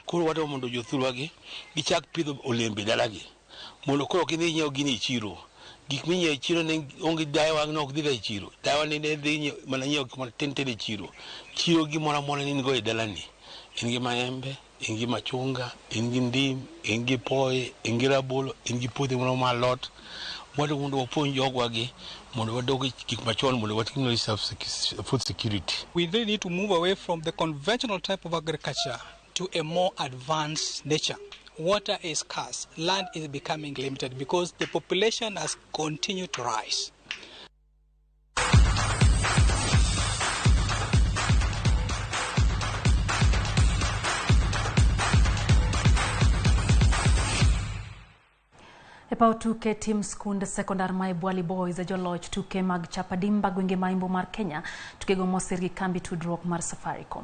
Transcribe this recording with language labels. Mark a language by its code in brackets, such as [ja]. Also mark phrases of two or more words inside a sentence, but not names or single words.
[luo] Koro wadwa mondo jothurwa gi gichak pidho olembe dalagi mondo koro kidhi nyiewo gini e chiro, gik minyiewo e chiro ne onge dawa no ok dhi e chiro, dawa ne dhi mana nyiewo gik matin e chiro. Chiro gimoro amora ni go e dalani, in gi maembe, in gi machunga, in gi ndim, in gi poe, in gi rabolo, in gi puothe moro mar lot. Wadwa mondo wapuonj jogwa gi mondo wadog gik machon mondo wating'o [en] food security. We really need to move away from the conventional type of agriculture to a more advanced nature. Water is scarce, land is becoming limited because the population has continued to rise. [luo] Epao tuke tim skund sekondar ma Bwali Boys joloch tuke mag chapadimba gwenge maimbo mar Kenya tukego mosir gi kambi tudruok mar Safaricom.